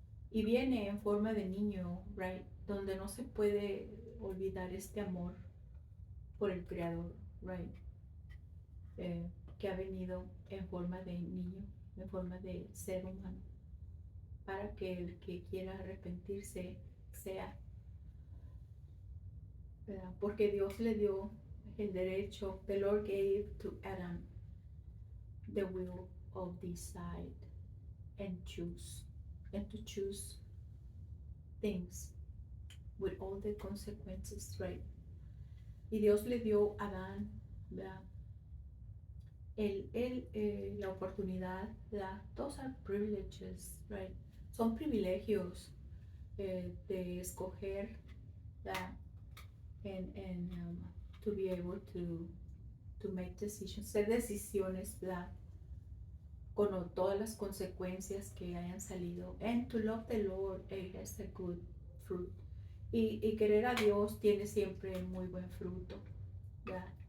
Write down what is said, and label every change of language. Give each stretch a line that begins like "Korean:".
Spanish: Y viene en forma de niño, right? Donde no se puede olvidar este amor por el Creador, right? Que ha venido en forma de niño, en forma de ser humano, para que el que quiera arrepentirse sea, ¿verdad? Porque Dios le dio el derecho.
English: The Lord gave to Adam the will of decide and choose, and to choose things with all the consequences, right?
Spanish: Y Dios le dio a Adán, ¿verdad? La oportunidad, ¿verdad?
English: Those are privileges, right?
Spanish: Son privilegios de escoger, ¿verdad?
English: And to be able to make decisions,
Spanish: hacer decisiones, ¿verdad? Con todas las consecuencias que hayan salido.
English: And to love the Lord, it has a good fruit.
Spanish: Y querer a Dios tiene siempre muy buen fruto, ¿verdad?